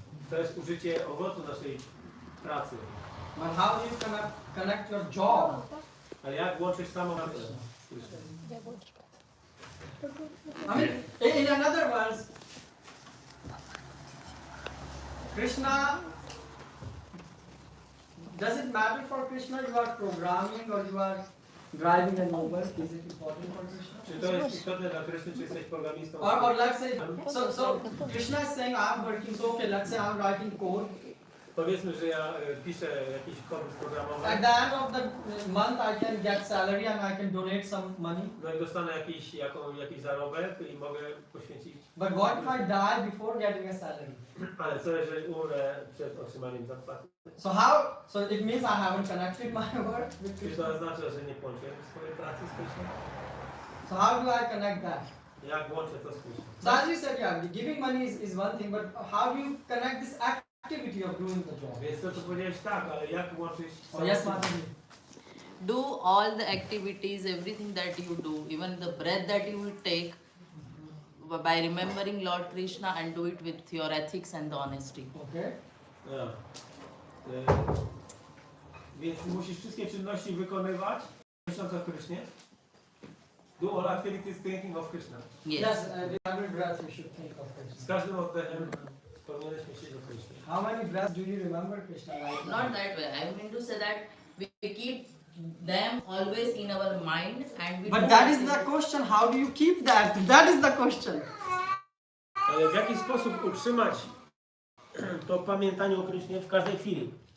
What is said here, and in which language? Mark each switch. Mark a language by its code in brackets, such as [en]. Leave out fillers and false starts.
[pl] To jest użycie owocu naszej pracy. [en] But how do you connect your job? [pl] Ale jak łączyć samą pracę z Kryszną? [en] I mean, in another words, Krishna, does it matter for Krishna you are programming or you are driving an Uber? Is it important for Krishna? [pl] Czy to jest istotne dla Kryszny, czy jesteś programistą? [en] Or let's say, so Krishna is saying I'm working, so okay, let's say I'm writing code. [pl] Powiedzmy, że ja piszę jakiś kod programowy. [en] At the end of the month I can get salary and I can donate some money. [pl] No i dostanę jakiś zarobek i mogę poświęcić. [en] But what if I die before getting a salary? [pl] Ale co jeżeli umrę przed otrzymaniem zapłaty? [en] So it means I haven't connected my work with [pl] Czy [en] Krishna. [pl] to oznacza, że nie połączyłem swojej pracy z Kryszną? [en] So how do I connect that? [pl] Jak łączę to z Kryszną? [en] So as you said, yeah, giving money is one thing, but how do you connect this activity of doing the job? [pl] Więc to, co powiedziałeś, tak, ale jak łączyć... [en] Oh, yes, Mataji. Do all the activities, everything that you do, even the breath that you will take, by remembering Lord Krishna, and do it with your ethics and the honesty. Okay. [pl] Ja. Więc musisz wszystkie czynności wykonywać, myśląc o Krysznie. [en] Do all activities thinking of Krishna. Yes. With every breath you should think of [pl] Z [en] Krishna. [pl] każdym oddechem powinieneś myśleć o Krysznie. [en] How many breaths do you remember Krishna right now? Not that way. I mean to say that we keep them always in our mind, and we But do that is activities. the question. How do you keep that? That is the question. [pl] Ale w jaki sposób utrzymać to pamiętanie o Krysznie w każdej chwili?